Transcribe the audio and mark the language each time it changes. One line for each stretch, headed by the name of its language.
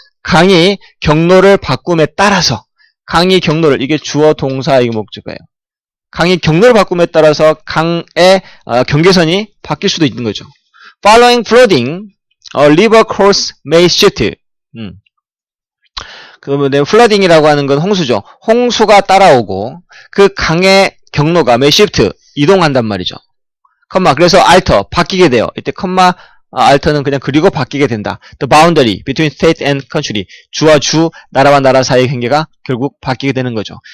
Korean: 강이 경로를 바꿈에 따라서 강이 경로를, 이게 주어 동사 이게 목적어예요. 강이 경로를 바꿈에 따라서 강의 경계선이 바뀔 수도 있는 거죠.
English: Following flooding, river course may shift.
Korean: flooding이라고 하는 건 홍수죠. 홍수가 따라오고 그 강의 경로가 may shift, 이동한단 말이죠. 그래서 alter, 바뀌게 돼요. 이때 alter는 그냥 그리고 바뀌게 된다.
English: The boundary between state and country,
Korean: 주와 주, 나라와 나라 사이의 경계가 결국 바뀌게 되는 거죠.